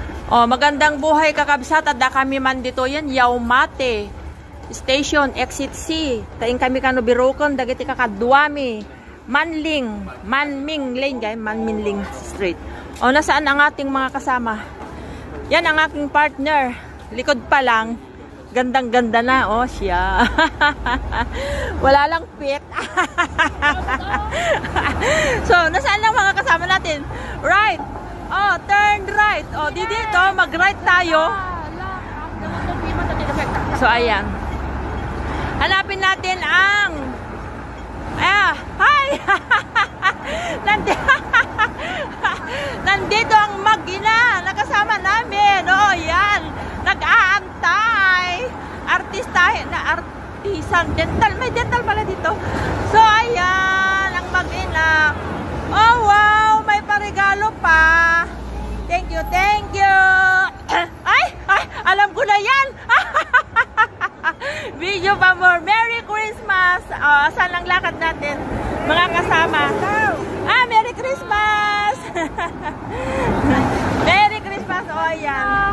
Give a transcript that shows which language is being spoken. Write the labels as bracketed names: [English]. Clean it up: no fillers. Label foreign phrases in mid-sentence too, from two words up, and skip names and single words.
[Filipino] Oh, magandang buhay [Iloko] kakabsat. Adda kami man dito yan. Yaumate Station, Exit C. Kain kami kano birokon. Dagiti kakadwami. Manming Lane, guys. Manming Street. [Filipino] O, nasaan ang ating mga kasama? Yan ang aking partner. Likod pa lang. Gandang-ganda na. Oh, siya. Wala lang pit. So, nasaan ang mga kasama natin? [English] Right. Oh, turn right. [Filipino] Oh, dito, mag-right tayo. So, ayan. Hanapin natin ang... hi! Nandito ang mag-ina. Nakasama namin. Oh, yan. Nag-aantay. Artisan. Dental. May dental pala dito. So, ayan. Ang mag-ina. Oh, wow. May paregalo pa. [English] Thank you. [Filipino] Ay, alam ko na yan. Video pa more. [English] Merry Christmas. [Filipino] Saan ang lakad natin? Mga kasama. [English] Merry Christmas. Merry Christmas. Oh, yan.